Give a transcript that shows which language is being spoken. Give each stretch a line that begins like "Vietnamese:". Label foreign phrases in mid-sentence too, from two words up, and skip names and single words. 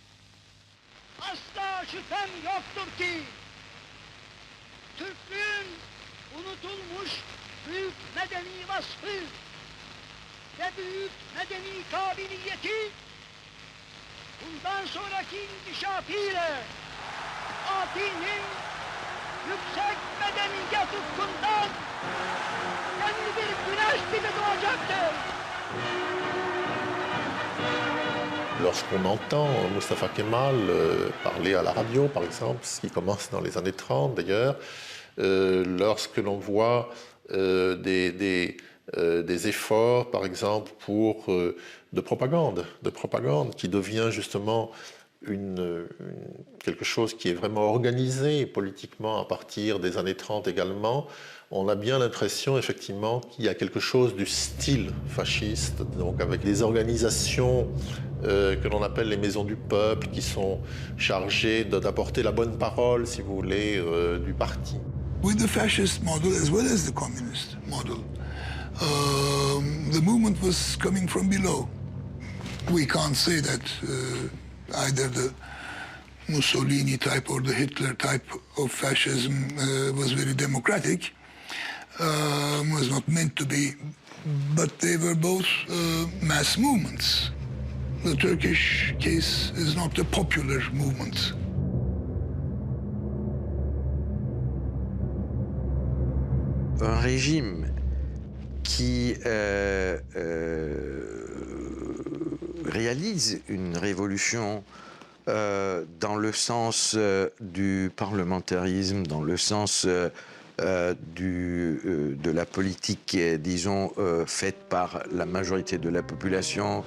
Turkish: Asla şüphem yoktur ki Türklüğün unutulmuş büyük medeni vasfı ve büyük medeni kabiliyeti bundan sonraki inkişafıyla Fatih'in yüksek medeniyet ufkundan yeni bir güneş gibi doğacaktır.
French: Lorsqu'on entend Mustafa Kemal parler à la radio, par exemple, ce qui commence dans les années 30 d'ailleurs, lorsque l'on voit des efforts, par exemple, de propagande qui devient justement quelque chose qui est vraiment organisé politiquement à partir des années 30 également, on a bien l'impression effectivement qu'il y a quelque chose du style fasciste, donc avec des organisations que l'on appelle les maisons du peuple, qui sont chargées d'apporter la bonne parole, si vous voulez, du parti.
English: With the fascist model as well as the communist model, the movement was coming from below. We can't say that either the Mussolini type or the Hitler type of fascism was very democratic, was not meant to be, but they were both mass movements. The Turkish case is not a popular movement.
French: Un régime qui réalise une révolution dans le sens du parlementarisme, dans le sens de la politique, disons, faite par la majorité de la population.